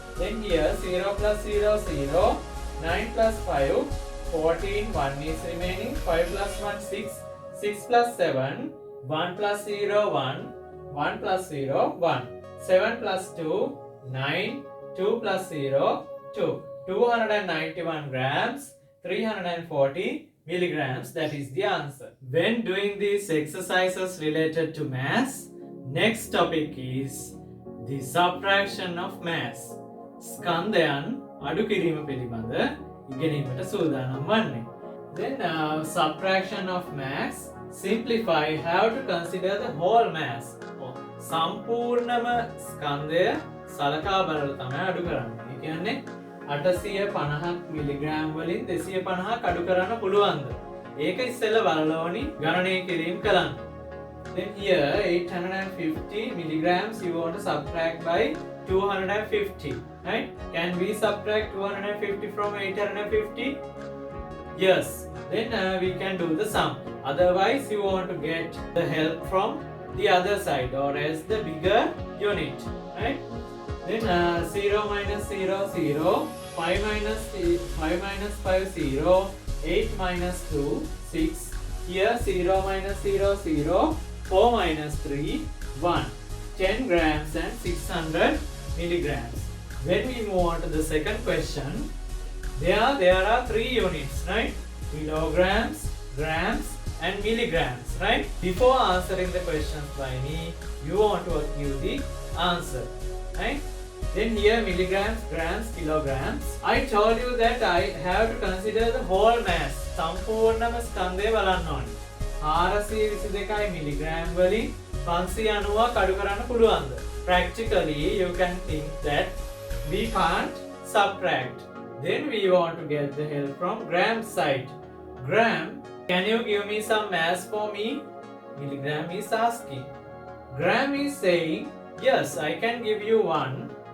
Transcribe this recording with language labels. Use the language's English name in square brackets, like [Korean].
[English] Then here 0 plus 0, 0, 9 plus 5, 14, 1 is remaining, 5 plus 1, 6, 6 plus 7, 1 plus 0, 1, 1 plus 0, 1, 7 plus 2, 9, 2 plus 0, 2, 291 grams, 340 milligrams, that is the answer. When doing these exercises related to mass, next topic is the subtraction of mass. [Sinhala] ස්කන්ධයන් අඩු කිරීම පිළිබඳ ඉගෙනීමට සූදානම් වන්නේ. [English] Then subtraction of mass, simplify, have to consider the whole mass. [Sinhala] සම්පූර්ණම ස්කන්ධය සලකා බලලා තමයි අඩු කරන්නේ. ඒ කියන්නේ 850ක් මිලිග්‍රෑම් වලින් 250ක් අඩු කරන්න පුළුවන්ද? ඒක ඉස්සෙල්ලා බලලා ඕනි ගණනය කිරීම කළා. [English] Then here 850 milligrams you want to subtract by 250, right? Can we subtract 250 from 850? Yes. Then we can do the sum. Otherwise you want to get the help from the other side or as the bigger unit, right? Then 0 minus 0, 0, 5 minus 5, 0, 8 minus 2, 6. Here 0 minus 0, 0, 4 minus 3, 1. 10 grams and 600 milligrams. When we move on to the second question, there are 3 units, right? Kilograms, grams and milligrams, right? Before answering the questions by me, you want to give the answer, right? Then here milligrams, grams, kilograms. I told you that I have to consider the whole mass. [Sinhala] සම්පූර්ණම ස්කන්ධය බලන්න ඕනේ. 422 milligram වලින් 590ක් අඩු කරන්න පුළුවන්ද? [English] Practically you can think that we can't subtract. Then we want to get the help from gram side. Gram, can you give me some mass for me? Milligram is asking. Gram is saying, yes, I can give you 1.